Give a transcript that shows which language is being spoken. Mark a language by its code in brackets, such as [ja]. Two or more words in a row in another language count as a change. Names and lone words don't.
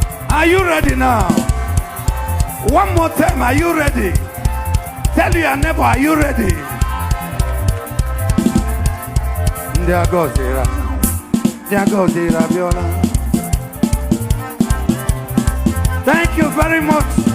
[en] Are you ready now? One more time, are you ready? Tell your neighbor, are you ready? [ig] Ndị a gọziri a-, ndị a gọziri abịala. [en] Thank you very much.